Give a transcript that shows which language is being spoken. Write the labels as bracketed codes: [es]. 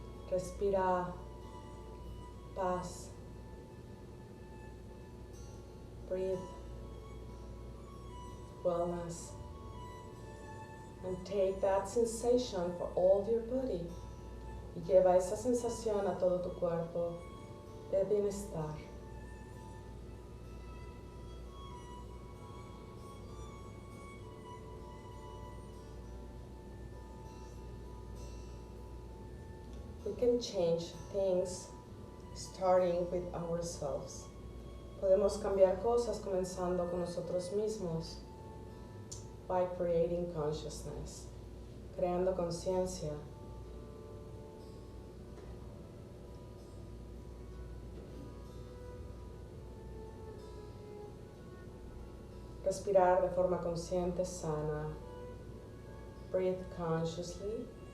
[es] Respira paz. [en] Breathe wellness. And take that sensation for all your body. [es] Y lleva esa sensación a todo tu cuerpo de bienestar. [en] We can change things starting with ourselves. [es] Podemos cambiar cosas comenzando con nosotros mismos. [en] By creating consciousness. [es] Creando conciencia. Respirar de forma consciente, sana. [en] Breathe consciously.